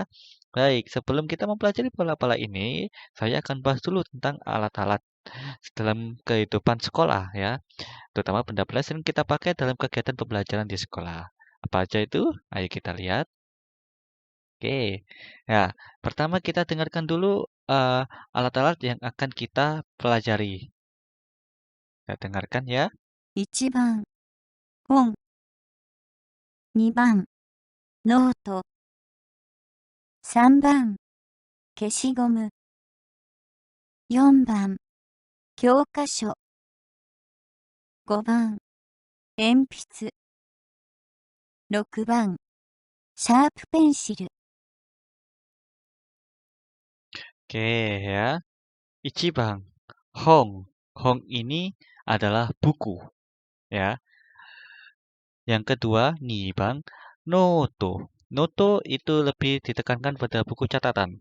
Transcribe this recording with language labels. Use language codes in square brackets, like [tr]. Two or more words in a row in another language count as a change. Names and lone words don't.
[id] Baik, sebelum kita mempelajari pola-pola ini, saya akan bahas dulu tentang alat-alat dalam kehidupan sekolah ya, terutama benda-benda sering kita pakai dalam kegiatan pembelajaran di sekolah. Apa aja itu? Ayo kita lihat. Oke. Ya, pertama kita dengarkan dulu alat-alat yang akan kita pelajari. Kita dengarkan ya. [ja] 1 番、本。2番、ノート。3番、消しゴム。4番、教科書。5番、鉛筆。6番、シャープペンシル。 [id] Oke ya. [ja] 一番、本. [id] Hong ini adalah buku ya. Yang kedua, [ja] 二番、ノート. [id] Noto itu lebih ditekankan pada buku catatan.